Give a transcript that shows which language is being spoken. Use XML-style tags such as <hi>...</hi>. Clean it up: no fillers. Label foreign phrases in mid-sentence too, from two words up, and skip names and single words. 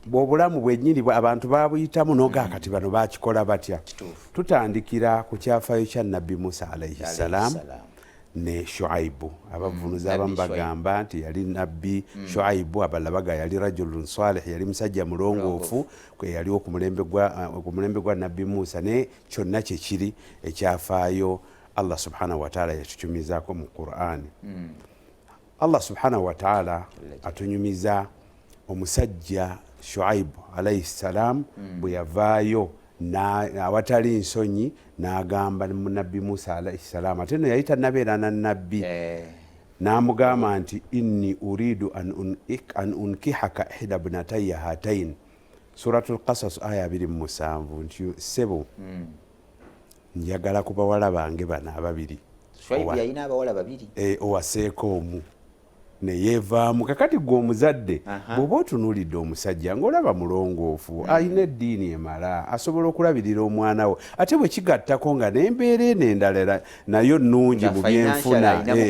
<lg>bw'obulamu bwennyini abantu babuyitamu noga kati bano bakikola batya tutandikira ku kyafaayo kya nabbi Musa</lg> <ar>عليه السلام</ar> <lg>ne Shuaibu abavunuza abamu bagamba nti yali nabbi Shuaibu abalala baga yali</lg> <ar>رجل صالح</ar> <lg>yali musajja mulongoofu kwe yali ku mulembe gwa nabbi Musa ne kyonna kye kiri ekyafaayo Allah</lg> <ar>سبحانه وتعالى</ar> <lg>yatukyumizaako mu Qur'an Allah</lg> <ar>سبحانه و</ar> <lg>ta'ala atunyumiza omusajja Shuaibu</lg> <ar>عليه السلام</ar> <lg>bwe yavaayo awatali nsonyi n'agamba nabbi Musa</lg> <ar>عليه السلام</ar> <lg>ate no yayita nabeera na nabbi n'amugamba nti</lg> <ar>إني أريد أن أنكحك إحدى ابنتي هاتين</ar> <lg>suratul Qasas aya 27 nti sebo njagala ku bawala bange bana ababiri Shuaibu yalina abawala babiri owaseeko omu neyeevaamu kakati gwe omuzadde bw'oba otunuulidde omusajja ng'olaba mulongoofu alina eddiini emala asobola okulabirira omwana we ate bwe kigattako nga n'embeera eno endala nayo nnungi mu byenfuna</lg>